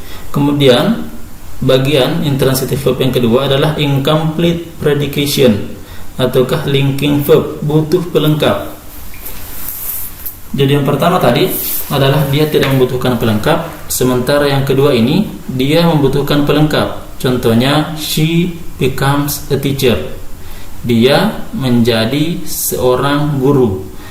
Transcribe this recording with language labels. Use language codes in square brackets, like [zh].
[id] Kemudian bagian intransitive verb yang kedua adalah incomplete predication ataukah linking verb, butuh pelengkap. Jadi yang pertama tadi adalah dia tidak membutuhkan pelengkap, sementara yang kedua ini dia membutuhkan pelengkap. [en] Contohnya, she becomes a teacher. [id] Dia menjadi seorang guru.